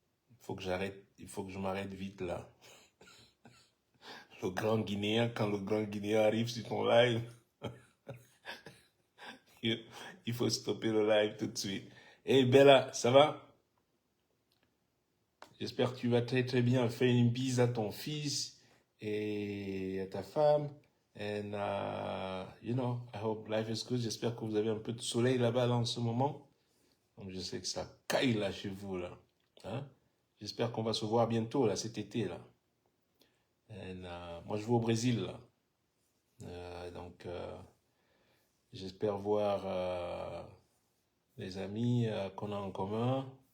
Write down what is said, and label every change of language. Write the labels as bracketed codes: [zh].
[fr] Il faut que je m'arrête vite, là. Le grand Guinéen, quand le grand Guinéen arrive sur ton live, il faut stopper le live tout de suite. Hey Bella, ça va? J'espère que tu vas très très bien. Fais une bise à ton fils et à ta femme. [en] And, you know, I hope life is good. [fr] J'espère que vous avez un peu de soleil là-bas là, en ce moment. Donc je sais que ça caille là chez vous là. Hein? J'espère qu'on va se voir bientôt là, cet été là. And, moi je vais au Brésil là. Donc j'espère voir les amis qu'on a en commun.